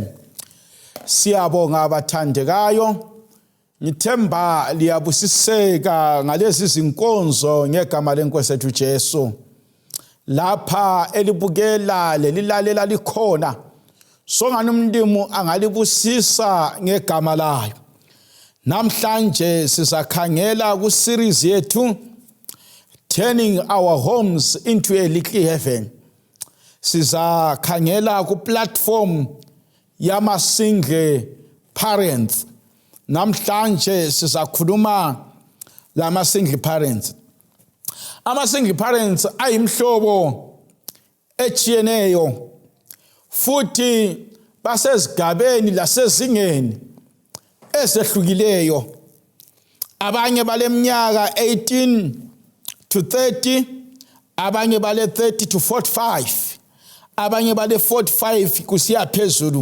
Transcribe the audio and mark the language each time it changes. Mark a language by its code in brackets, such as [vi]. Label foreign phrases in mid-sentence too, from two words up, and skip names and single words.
[nd] Siyabonga abathandekayo, ngithemba liyabusiseka ngalezi zinkonzo ngegama lenkosi yethu Jesu. Lapha elibukela lelilalela likhona, songani umlimu angalibusisa ngegama layo. Namhlanje sizakhangela ku series yethu Turning Our Homes into a Little Heaven. Sizakhangela ku platform yama [en] single parents. [nd] Namhlanje sizakhuluma lama [en] single parents. [nd] Ama [en] single parents [nd] ayimhlobo echiyeneyo futhi basezigabeni lasezingeni esehlukileyo. Abanye baleminyaka 18 to 30, abanye bale 30 to 45, abanye bale 45 kusiya phezulu.